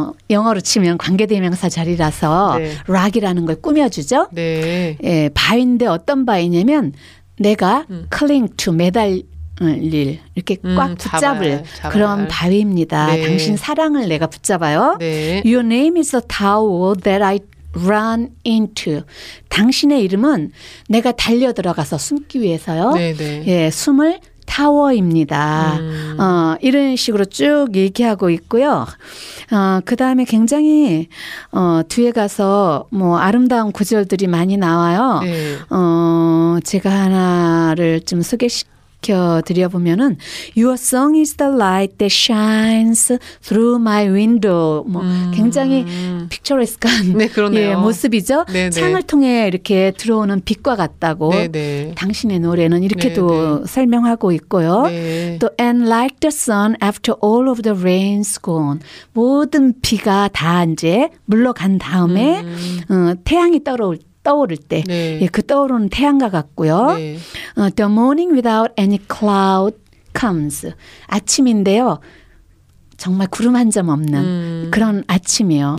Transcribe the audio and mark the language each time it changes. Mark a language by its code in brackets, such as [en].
[ko] 영어로 치면 관계대명사 자리라서 네. rock이라는 걸 꾸며주죠. 네. 예, 바위인데 어떤 바위냐면 내가 [en] cling to, [ko] 매달릴 이렇게 꽉 붙잡을 잡아요. 그런 바위입니다. 네. 당신 사랑을 내가 붙잡아요. 네. [en] Your name is a tower that I run into. [ko] 당신의 이름은 내가 달려 들어가서 숨기 위해서요. 네, 네. 예, 숨을 타워입니다. 이런 식으로 쭉 얘기하고 있고요. 그 다음에 굉장히 뒤에 가서 뭐 아름다운 구절들이 많이 나와요. 네. 제가 하나를 좀 소개시켜 드려보면은 [en] Your song is the light that shines through my window. [ko] 뭐 굉장히 picturesque한 네, 그러네요. 예, 모습이죠. 네네. 창을 통해 이렇게 들어오는 빛과 같다고 네네. 당신의 노래는 이렇게도 네네. 설명하고 있고요. 네. [en] 또 And like the sun after all of the rain's gone. [ko] 모든 비가 다 이제 물러간 다음에 태양이 떠오를 때 네. 예, 그 떠오르는 태양과 같고요. 네. [en] The morning without any cloud comes. [ko] 아침인데요. 정말 구름 한 점 없는 그런 아침이요.